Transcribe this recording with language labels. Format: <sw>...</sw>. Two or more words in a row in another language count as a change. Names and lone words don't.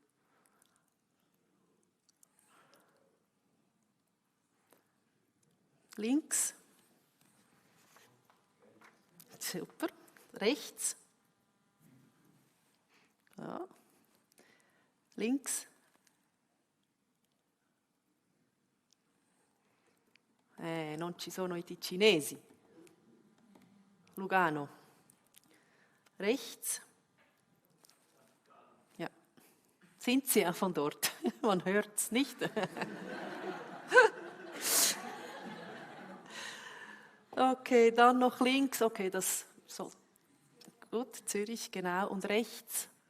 <de>Links? Super. Rechts? Ja. Links?</de> <it>Non ci sono i ticinesi.</it> <de>Lugano. Rechts. Ja. Sind Sie ja von dort? Man hört es nicht. Okay, dann noch links. Okay, das so. Gut, Zürich, genau. Und rechts?</de>